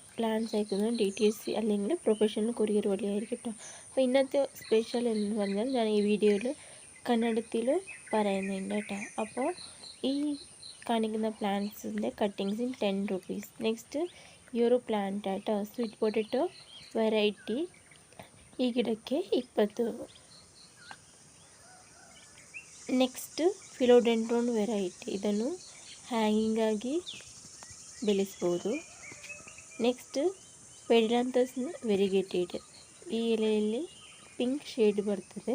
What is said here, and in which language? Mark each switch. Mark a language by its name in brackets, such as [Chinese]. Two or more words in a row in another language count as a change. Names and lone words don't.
[Malayalam] പ്ലാൻസ് അയക്കുന്നത് DTC അല്ലെങ്കിൽ [English] professional courier [Malayalam] വഴിയായിരിക്കും കേട്ടോ. അപ്പോൾ ഇന്നത്തെ സ്പെഷ്യൽ എന്ന് പറഞ്ഞാൽ ഞാൻ ഈ വീഡിയോയിൽ കന്നഡത്തിൽ പറയുന്നുണ്ട് കേട്ടോ. അപ്പോൾ ഈ കാണിക്കുന്ന പ്ലാന്റ്സിൻ്റെ കട്ടിങ്സിന് 10 റുപ്പീസ്. നെക്സ്റ്റ് ഈ ഒരു പ്ലാന്റ് ആട്ടോ [English] sweet potato [Kannada] ವೆರೈಟಿ ಈ ಗಿಡಕ್ಕೆ 20. ನೆಕ್ಸ್ಟ್ ಫಿಲೋಡೆಂಡ್ರೋನ್ ವೆರೈಟಿ, ಇದನ್ನು ಹ್ಯಾಂಗಿಂಗ್ ಆಗಿ ಬೆಳೆಸ್ಬೋದು. ನೆಕ್ಸ್ಟ್ ಪೆಡಿಲಾಂಥಸ್ ವೆರಿಗೇಟೆಡ್, ಈ ಎಲೆಯಲ್ಲಿ [English] pink shade [Kannada] ಬರ್ತದೆ.